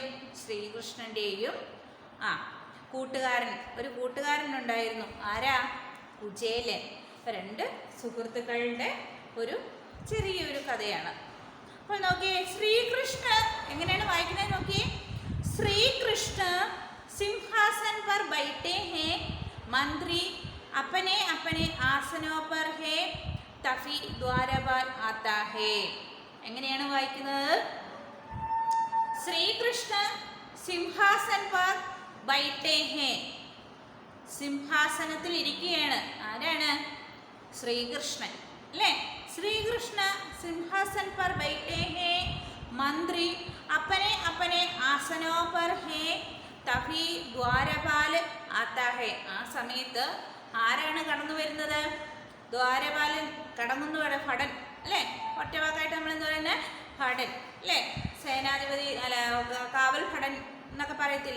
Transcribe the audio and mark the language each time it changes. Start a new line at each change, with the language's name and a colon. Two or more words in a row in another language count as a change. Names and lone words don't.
Malayalam: ശ്രീകൃഷ്ണൻ്റെയും കൂട്ടുകാരൻ, ഒരു കൂട്ടുകാരനുണ്ടായിരുന്നു. ആരാ? കുചേലൻ. രണ്ട് സുഹൃത്തുക്കളുടെ ഒരു ചെറിയൊരു കഥയാണ്. അപ്പോൾ നോക്കിയേ, ശ്രീകൃഷ്ണ എങ്ങനെയാണ് വായിക്കുന്നത് നോക്കിയേ. ശ്രീകൃഷ്ണ
Hindi: सिंहासन पर बैठे हैं, मंत्री अपने अपने आसनों पर है, तभी द्वारपाल आता है.
Malayalam: എങ്ങനെയാണ് വായിക്കുന്നത്?
Hindi: श्रीकृष्ण सिंहासन पर बैठे हैं,
Malayalam: സിംഹാസനത്തിൽ ഇരിക്കുകയാണ്. ആരാണ്? ശ്രീകൃഷ്ണൻ അല്ലേ?
Hindi: श्रीकृष्ण सिंहासन पर बैठे हैं, मंत्री अपने अपने आसनों पर है, तभी द्वारपाल आता है.
Malayalam: ആ സമയത്ത് ആരാണ് കടന്നു വരുന്നത്? ദ്വാരപാലൻ കടങ്ങുന്നു. ഭടൻ അല്ലേ? ഒറ്റവാക്കായിട്ട് നമ്മൾ എന്താ പറയുന്നത്? ഭടൻ അല്ലേ? സേനാധിപതി അല്ല, കാവൽ ഭടൻ എന്നൊക്കെ പറയത്തില്ലേ?